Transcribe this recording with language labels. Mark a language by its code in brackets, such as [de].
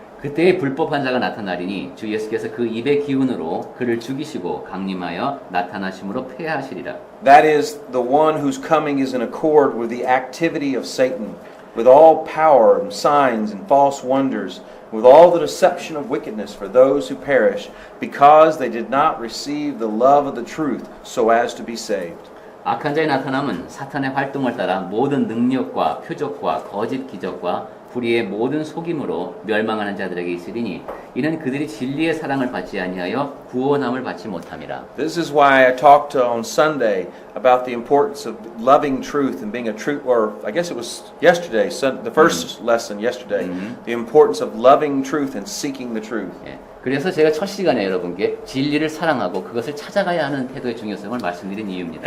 [ko] 그때의 불법한 자가 나타나리니 주 예수께서 그 입의 기운으로 그를 죽이시고 강림하여 나타나심으로 폐하시리라. [en] That is the one whose coming is in accord with the activity of Satan, with all power and signs and false wonders, with all the deception of wickedness for those who perish, because they did not receive the love of the truth so as to be saved. [ko] 악한 자의 나타남은 사탄의 활동을 따라 모든 능력과 표적과 거짓 기적과 불의의 모든 속임으로 멸망하는 자들에게 있으리니 이는 그들이 진리의 사랑을 받지 아니하여 구원함을 받지 못함이라. [en] This is why I talked on Sunday about the importance of loving truth and being a true, or I guess it was yesterday, the first lesson yesterday, the importance of loving truth and seeking the truth. [ko] 예, 그래서 제가 첫 시간에 여러분께 진리를 사랑하고 그것을 찾아가야 하는 태도의 중요성을 말씀드린 이유입니다.